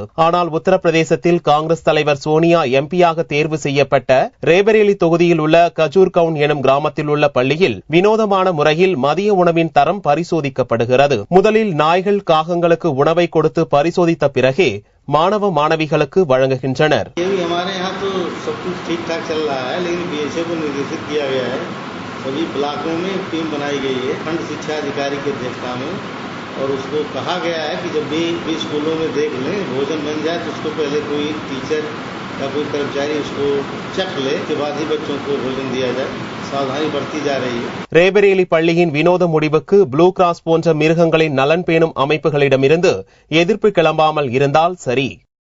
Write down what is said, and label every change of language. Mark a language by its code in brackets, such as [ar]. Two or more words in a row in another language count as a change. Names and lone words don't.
[ta] ஆனால் உத்தரப்பிரதேசத்தில் காங்கிரஸ் தலைவர் சோனியா எம்பியாக தேர்வு செய்யப்பட்ட ரேபரேலி தொகுதியில் உள்ள கஜூர்கவுன் எனும் கிராமத்தில் உள்ள பள்ளியில் வினோதமான முறையில் மதிய உணவின் தரம் பரிசோதிக்கப்படுகிறது. முதலில் நாய்கள் காகங்களுக்கு உணவை கொடுத்து பரிசோதித்த பிறகே மாணவ மாணவிகளுக்கு வழங்குகின்றனர். [hi] सभी ब्लॉकों में टीम बनाई गई है खंड शिक्षा अधिकारी की अध्यक्षता में और उसको कहा गया है कि जब भी स्कूलों में देख लें भोजन बन जाए तो उसको पहले कोई टीचर या कोई कर्मचारी उसको चख ले, के बाद ही बच्चों को भोजन दिया जाए. सावधानी बरती जा रही है. [ta] ரேபரேலி பள்ளியின் வினோத முடிவுக்கு ப்ளூ கிராஸ் போன்ற மிருகங்களின் நலன் பேணும் அமைப்புகளிடமிருந்து எதிர்ப்பு கிளம்பாமல் இருந்தால் சரி.